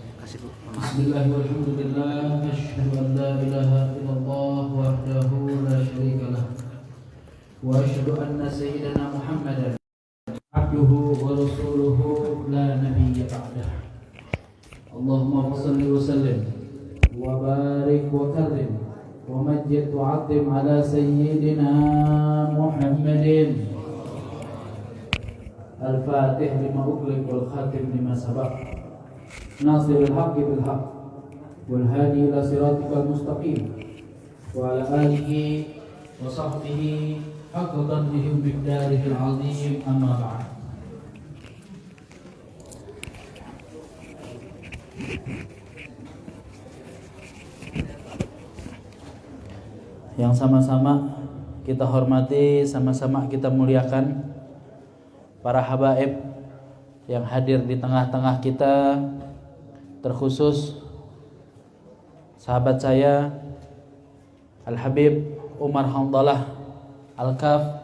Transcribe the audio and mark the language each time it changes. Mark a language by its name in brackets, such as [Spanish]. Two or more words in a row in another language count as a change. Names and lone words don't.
[Arabic] بسم الله والحمد لله أشهد أن لا إله إلا الله وحده لا شريك له وأشهد أن سيدنا محمدا عبده ورسوله لا نبي بعده. اللهم صل وسلم وبارك وكرم ومجد وعظم على سيدنا محمد الفاتح لما أغلق والخاتم لما سبق ناصر الحق بالحق والهادي إلى صراطك المستقيم وعلى آله وصحبه حق قدره ومقداره العظيم أما بعد. [Indonesian] Yang sama-sama kita hormati, sama-sama kita muliakan para habaib yang hadir di tengah-tengah kita, terkhusus sahabat saya Al-Habib Umar Hamdalah Al-Kaf.